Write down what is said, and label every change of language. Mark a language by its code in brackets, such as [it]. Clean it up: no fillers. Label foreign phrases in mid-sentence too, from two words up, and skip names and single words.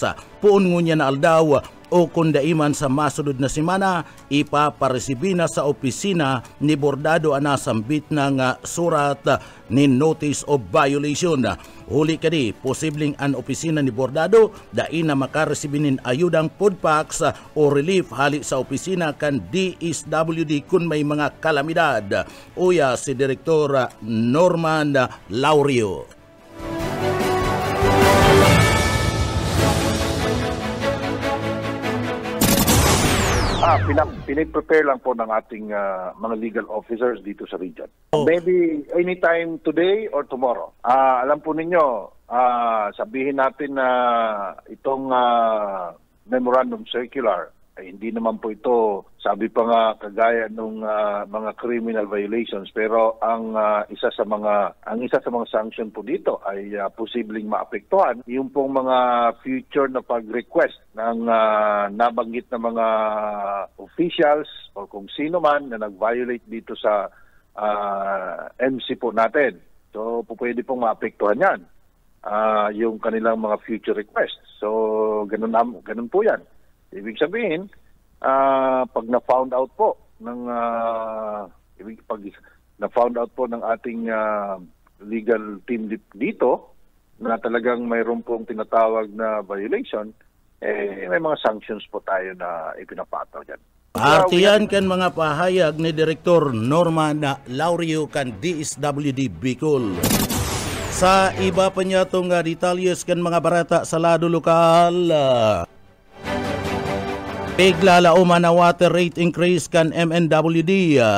[bik] Puun ngunya na aldaw o kung daiman sa masunod na semana, ipaparesibi na sa opisina ni Bordado anasambit ng surat ni Notice of Violation. Huli kadi, posibleng ang opisina ni Bordado dain na makaresibinin ayudang food packs o relief hali sa opisina kan DSWD kung may mga kalamidad. Uya si Direktor Norman Laurio. [tl] Piniprepare lang po ng ating mga [en] legal officers [tl] dito sa region. [en] Maybe anytime today or tomorrow. [tl] Alam po ninyo, sabihin natin na itong Memorandum Circular Ay, hindi naman po ito, sabi pa nga, kagaya ng mga [en] criminal violations, [tl] pero ang isa sa mga sanction po dito ay posibleng maapektuhan yung pong mga future na pag-request ng nabanggit na mga officials o kung sino man na nag-violate dito sa MC po natin. So, pwede pong maapektuhan yan yung kanilang mga [en] future requests. [tl] So, ganun po yan. Ibig sabihin, pag na-found out po ng ating [en] legal team [tl] dito na talagang mayroon pong tinatawag na violation, may mga sanctions po tayo na ipinapataw dyan. [bik] Artiyan kan mga pahayag ni Direktor Norman Laurio kan DSWD Bicol. Sa iba pa niya itong detalyes kan mga barata sa lado lokal. Piglalauman na [en] water rate increase [bik] kan MNWD.